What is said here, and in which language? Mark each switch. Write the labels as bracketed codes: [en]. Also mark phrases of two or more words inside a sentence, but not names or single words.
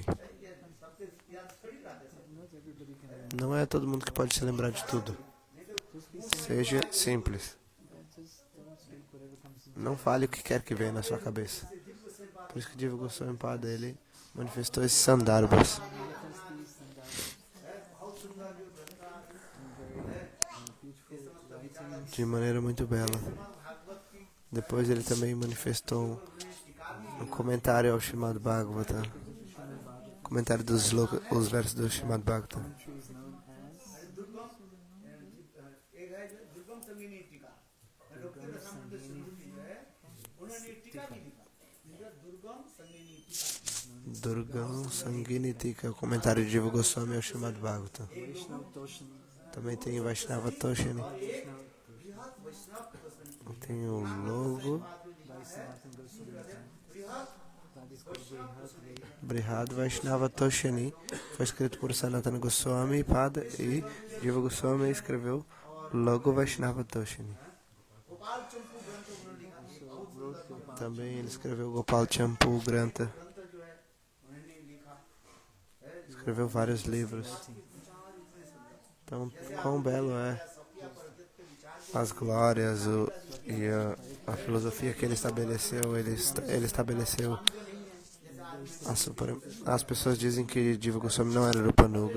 [en] not everybody can remember. [pt] Não é todo mundo que pode se lembrar de tudo. [en] Just be simple. [pt] Seja simples. [en] Just don't speak whatever comes in. [pt] Não fale o que quer que venha na sua cabeça. Por isso que Jiva Goswami Pada, ele manifestou esses Sandarbhas. [en] Manifest these and that. And very beautiful writings. [pt] De maneira muito bela. Depois ele também manifestou um comentário ao Srimad Bhagavata. Comentário os versos do Srimad Bhagavatam. [en] Which is known as [hi] एक है जो दुर्गम संगीनी टीका डॉक्टर रसानंद सिंह जी है उन्होंने टीका की लिखा जिसका दुर्गम संगीनी टीका [pt] Durgam Sanginitika, o comentário de Jiva Goswami ao Srimad Bhagavatam. Vaishnava Toshini. Também tem Vaishnava Toshini. Tem o logo [en] By Sanatana Goswami. That is called Brihad Vaishnava Toshini. [pt] Foi escrito por Sanatana Goswami Pada e Jiva Goswami escreveu logo Vaishnava Toshini. [hi] गोपाल चंपू ग्रंथ उन्होंने लिखा [en] Also wrote Gopal. [pt] Também ele escreveu Gopal Champu Grantha. [hi] ग्रंथ जो है उन्होंने लिखा है [pt] escreveu vários livros. Então, quão belo é as glórias e a filosofia que ele estabeleceu. Ele estabeleceu as pessoas dizem que Jiva Goswami não era Rupanuga.